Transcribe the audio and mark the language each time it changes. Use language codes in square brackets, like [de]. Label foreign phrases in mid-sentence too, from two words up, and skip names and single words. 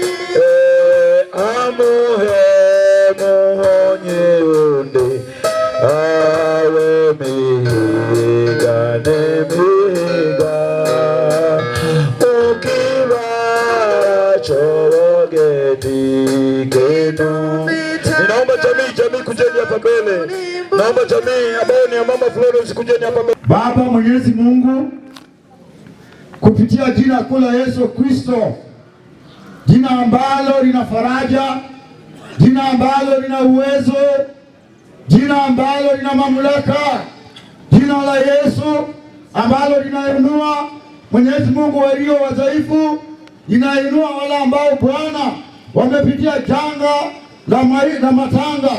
[sw] amuhe muhonye unde awe mihiga nemihiga ukibara chorogeti kenu. Ninaomba jamii kujeni hapa mbele. Naomba jamii ambao ni mama Florence kujeni hapa mbele. Baba Mwenyezi Mungu, kupitia jina kuu la Yesu Kristo, jina ambalo lina faraja, jina ambalo lina uwezo, jina ambalo lina mamlaka, jina la Yesu ambalo linainua Mwenyezi Mungu walio wadhaifu, linainua wale ambao Bwana wamepitia janga la matanga.